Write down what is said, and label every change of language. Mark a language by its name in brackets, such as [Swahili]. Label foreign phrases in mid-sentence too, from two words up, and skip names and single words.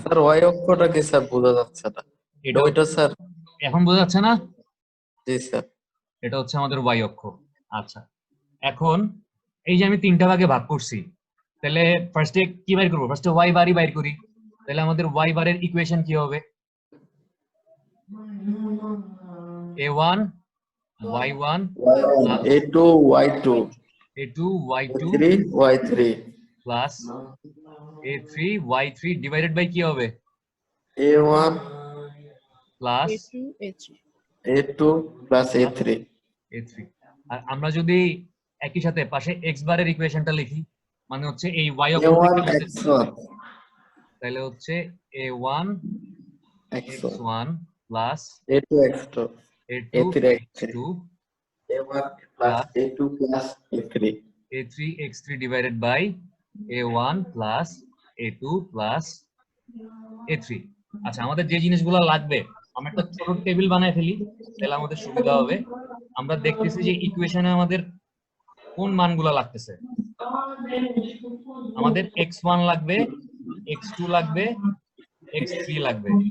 [Bangla] স্যার ওয়াই অক্ষটা কি স্যার বোঝা যাচ্ছে না? এটা ওইটা স্যার। এখন বোঝা যাচ্ছে না? জি স্যার। এটা হচ্ছে আমাদের ওয়াই অক্ষ। আচ্ছা এখন এই যে আমি 3টা ভাগে ভাগ করছি, তাহলে ফার্স্টে কি বাইর করবো? ফার্স্টে ওয়াই বারই বাইর করি। তাহলে আমাদের ওয়াই বারের ইকুয়েশন কি হবে? [English] a1 y1 a2 y2 a2 y2 a3 y3 plus a3 y3 divided by [Bangla] কি হবে? [English] a1 plus a2 plus a3 a3। [Bangla] আর আমরা যদি একই সাথে পাশে x বারের ইকুয়েশনটা লিখি, মানে হচ্ছে এই y অক্ষ থেকে [English] a1 x1 [Bangla] তাহলে হচ্ছে [English] a1 x1 plus a2 x2 a2 a3 x3 x2 a1 plus a2 plus a3 a3 x3 divided by a1 plus a2 plus a3। [Bangla] আচ্ছা আমাদের যে জিনিসগুলো লাগবে আমরা একটা ছোট টেবিল বানায় ফেলি, তাহলে আমাদের সুবিধা হবে। আমরা দেখতেছি যে ইকুয়েশনে আমাদের কোন মানগুলো লাগতেছে। আমাদের x1 লাগবে, x2 লাগবে, x3 লাগবে।